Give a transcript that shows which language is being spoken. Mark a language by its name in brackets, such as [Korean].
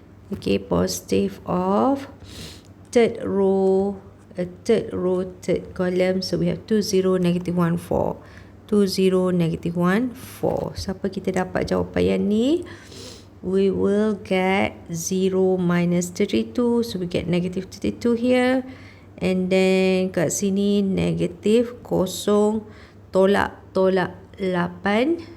[English] Okay, positive of third row, third column. So we have 20 negative 14, 20 negative 14. [Malay] Siapa kita dapat jawapan ni? [English] We will get 0 minus 32, so we get negative 32 here. [Malay] And then kat sini negatif 0 tolak 8.